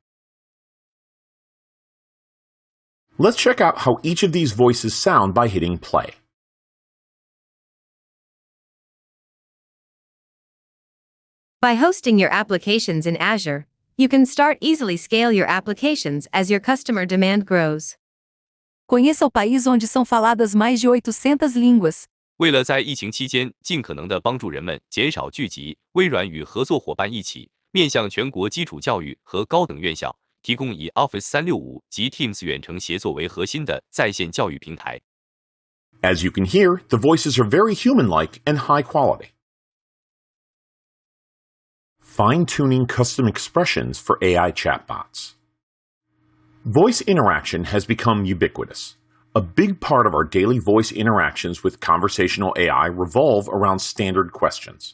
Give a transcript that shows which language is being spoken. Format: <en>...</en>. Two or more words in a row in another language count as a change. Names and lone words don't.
<en>Let's check out how each of these voices sound by hitting play. By hosting your applications in Azure, you can start easily scale your applications as your customer demand grows.</en> <pt>Conheça o país onde são faladas mais de 800 línguas.</pt> <zh>为了在疫情期间尽可能地帮助人们减少聚集，微软与合作伙伴一起面向全国基础教育和高等院校，提供以 Office 365及 Teams 远程协作为核心的在线教育平台。</zh> <en>As you can hear, the voices are very human-like and high quality. Fine-tuning custom expressions for AI chatbots. Voice interaction has become ubiquitous. A big part of our daily voice interactions with conversational AI revolve around standard questions.</en>